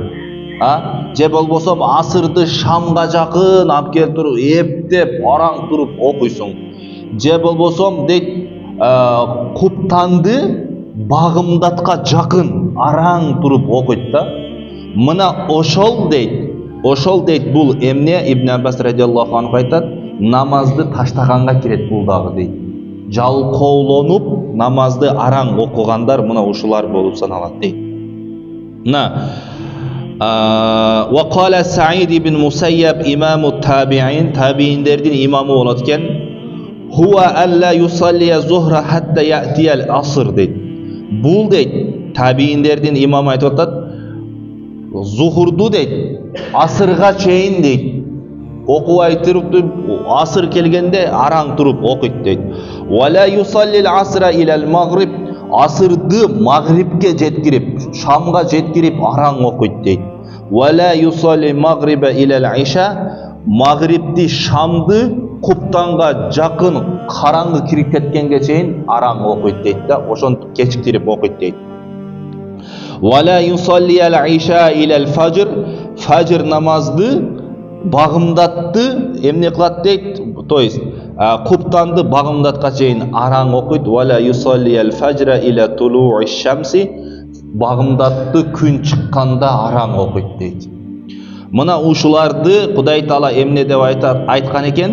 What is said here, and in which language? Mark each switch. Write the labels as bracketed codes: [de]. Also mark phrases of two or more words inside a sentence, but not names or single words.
[ky] Же болбосо асырды шамга жакын алып келип туруп эптеп араң туруп окуйсуң. Же болбосом дейт, куптанды багымдатка жакын араң туруп окуйт да. Мына ошол дейт бул эмне? Ибн Аббас [ar] رضي الله عنه [ky] айтат, намазды таштаганга кирет бул дагы дейт. Жалкоолонуп намазды араң окугандар мына ушулар болуп саналат дейт. [ar] وقال سعيد بن المسيب إمام التابعين, [ky] табииндердин имамы болот экен. [ar] هو ألا يصلي الظهر حتى يأتي العصر дейт. [ky] Бул дейт, табииндердин имамы айтып атат, зухурду дейт, асырга чейин дейт, окубай туруп асыр келгенде араң туруп окуйт дейт. [ar] ولا يصلي العصر إلى المغرب, [ky] асырды магрибке жеткирип, шамга жеткирип араң окуйт дейт. [ar] ولا يصلي المغرب إلى العشاء, [ky] магрибди шамды куптанга жакын караңгы кирип кеткенге чейин араң окуйт дейт да, ошонтип кечиктирип окуйт дейт. [ar] ولا يصلي العشاء إلى الفجر, [ky] фажр намазды багымдатты эмне кылат дейт, [ru] то есть [ky] Куптанды багымдатка чейин араң окуйт. [ar] ولا يصلي الفجر إلى طلوع الشمس. [ky] Багымдатты күн чыкканда араң окуйт дейт. Мына ушуларды Кудай Таала эмне деп айткан экен?